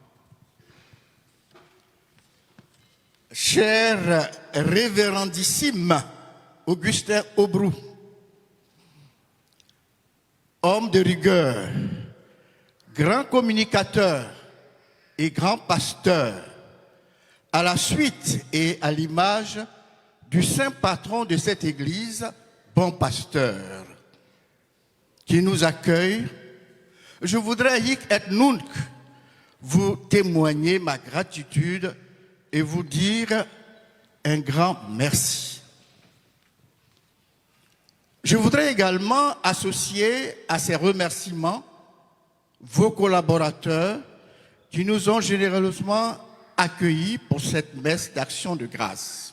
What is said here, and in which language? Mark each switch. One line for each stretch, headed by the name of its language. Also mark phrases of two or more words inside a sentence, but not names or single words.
French: Cher révérendissime Augustin Aubrou, homme de rigueur, grand communicateur et grand pasteur, à la suite et à l'image du saint patron de cette église, Bon Pasteur, qui nous accueille, je voudrais
Latin: hic et nunc
French: vous témoigner ma gratitude et vous dire un grand merci. Je voudrais également associer à ces remerciements vos collaborateurs qui nous ont généreusement accueillis pour cette messe d'action de grâce.